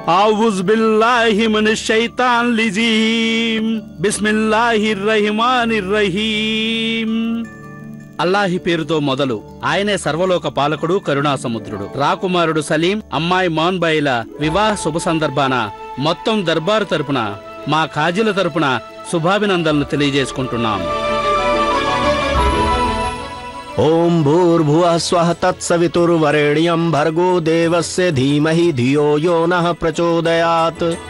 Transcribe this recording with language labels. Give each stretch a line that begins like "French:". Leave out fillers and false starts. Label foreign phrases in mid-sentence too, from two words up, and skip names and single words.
Arabic: أعوذ بالله من الشيطان الرجيم بسم الله الرحمن الرحيم
Telugu: అల్లాహి పేరుతో మొదలు. ఆయనే సర్వలోక పాలకుడు, కరుణా సముద్రుడు. రాకుమారుడు సలీం, అమ్మాయి మోన్బాయిల వివాహ శుభ సందర్భాన మొత్తం దర్బారు తరపున, మా ఖాజీల తరపున శుభాభినందనలు తెలియజేసుకుంటున్నాం.
Sanskrit: ॐ भूर्भुवः स्वः तत्सवितुर्वरेण्यं भर्गो देवस्य धीमहि धियो यो नः प्रचोदयात्.